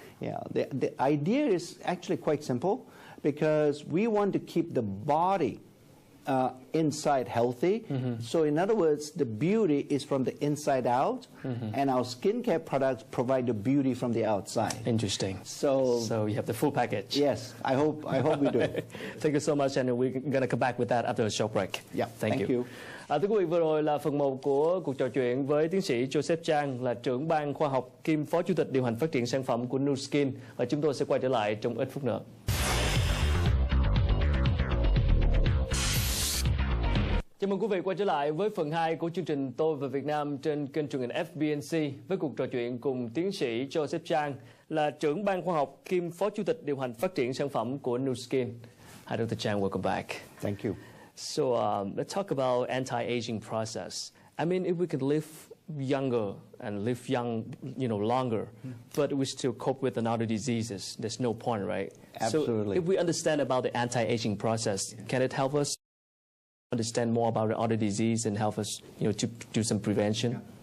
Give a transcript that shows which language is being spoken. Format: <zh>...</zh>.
<en>Yeah, the idea is actually quite simple, because we want to keep the body inside healthy. So in other words, the beauty is from the inside out, and our skincare products provide the beauty from the outside. Interesting. So you have the full package. yes, I hope we do. Thank you so much, and we're going to come back with that after a short break. Yeah, thank you.</en> <vi>Thưa quý vị, vừa rồi là phần 1 của cuộc trò chuyện với tiến sĩ Chang, là trưởng ban khoa học kiêm phó chủ tịch điều hành phát triển sản phẩm của Nu Skin, và chúng tôi sẽ quay trở lại trong ít phút nữa. Chào mừng quý vị quay trở lại với phần 2 của chương trình Tôi và Việt Nam trên kênh truyền hình FBNC với cuộc trò chuyện cùng tiến sĩ Chang, là trưởng ban khoa học kiêm phó chủ tịch điều hành phát triển sản phẩm của Nu Skin.</vi> <en>Hi, Dr. Chang, welcome back. Thank you. So let's talk about anti-aging process. I mean, if we can live younger and live young, longer, but we still cope with another diseases, there's no point, right? Absolutely. So if we understand about the anti-aging process, can it help us understand more about the other disease and help us, to do some prevention?</en>